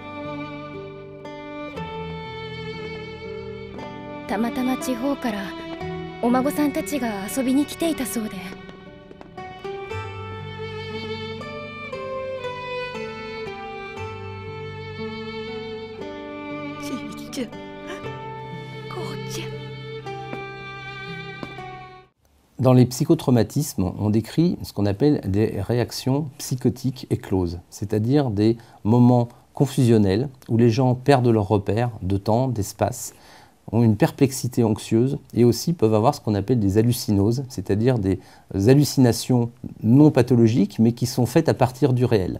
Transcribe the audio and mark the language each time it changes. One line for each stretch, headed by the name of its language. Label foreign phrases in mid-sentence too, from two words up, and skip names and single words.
Japanese: たまたま地方からお孫さんたちが遊びに来ていたそうで。ちいちゃん、こうちゃん。
French: Dans les psychotraumatismes, on décrit ce qu'on appelle des réactions psychotiques écloses, c'est-à-dire des moments confusionnels où les gens perdent leurs repères de temps, d'espace, ont une perplexité anxieuse et aussi peuvent avoir ce qu'on appelle des hallucinoses, c'est-à-dire des hallucinations non pathologiques mais qui sont faites à partir du réel.